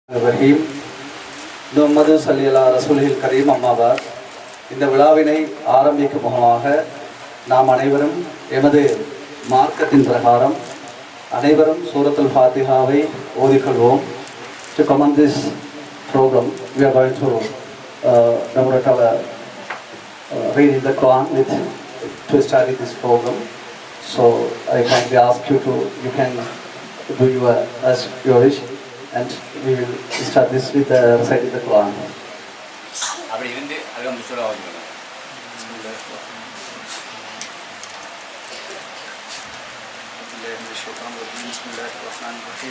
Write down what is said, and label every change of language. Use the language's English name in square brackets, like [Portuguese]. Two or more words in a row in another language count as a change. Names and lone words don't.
[Arabic] رحيم محمد صلى الله عليه الرسول الكريم أما بعد. [Tamil] இந்த விழாவினை ஆரம்பிக்கும் முகமாக நாம் அனைவரும் எமது மார்க்கத்தின் பிரகாரம் அனைவரும் சூரத்துல் ஃபாத்திஹாவை ஓதிக்கொள்வோம். [English] To commence this program, we are going to read the Quran to study this program. So I kindly ask you can do as your wish. And we will start this with reciting the Quran. [Tamil] அப்படி இருந்து அதுக்கு முஸ்தரா ஓதுங்க. [Arabic] بسم الله الرحمن الرحيم.